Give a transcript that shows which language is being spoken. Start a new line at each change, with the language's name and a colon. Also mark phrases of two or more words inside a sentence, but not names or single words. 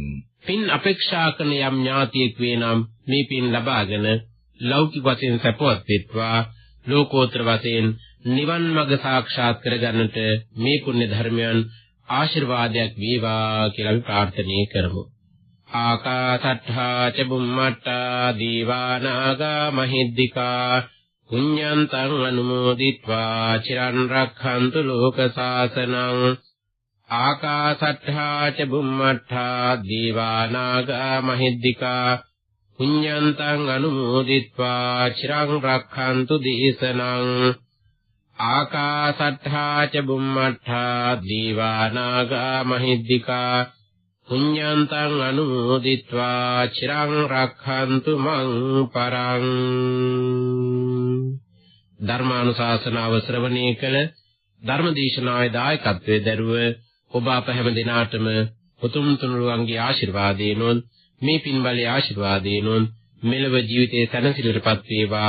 Sinhala: පින් අපේක්ෂා කරන යම් ඥාතියෙක් වේ නම් මේ පින් ලබාගෙන ලෞකික වශයෙන් සපවත් වෙත්වා ලෝකෝත්තර වශයෙන් නිවන් මඟ සාක්ෂාත් කරගන්නට මේ පුණ්‍ය ධර්මයන් ආශිර්වාදයක් වේවා කියලා අපි ප්‍රාර්ථනා කරමු.
Pali: ආකාසට්ඨා ච බුම්මට්ඨා දීවානාගා මහිද්దికා පුඤ්ඤන්තං අනුමෝදිත්වා චිරන් රක්ඛන්තු ලෝක සාසනං. ආකාසට්ඨා ච බුම්මට්ඨා දීවානාගා මහිද්దికා පුඤ්ඤන්තං අනුමෝදිත්වා චිරං රක්ඛන්තු දේශනං. ආකාසට්ඨා ච බුම්මට්ඨා දීවානාගා මහිද්దికා පුඤ්ඤන්තං අනුමෝදිත්වා චිරං රක්ඛන්තු මං පරං.
Sinhala: ධර්මානුශාසනාව ශ්‍රවණය කළ ධර්මදේශනාවේ දායකත්වයේ දරුව ඔබ අප හැම දිනාටම උතුම් තුනුරුවන්ගේ ආශිර්වාදයෙන් මේ පින්බලයේ ආශිර්වාදයෙන් මෙලව ජීවිතයේ සැනසෙල්ලටපත් වේවා.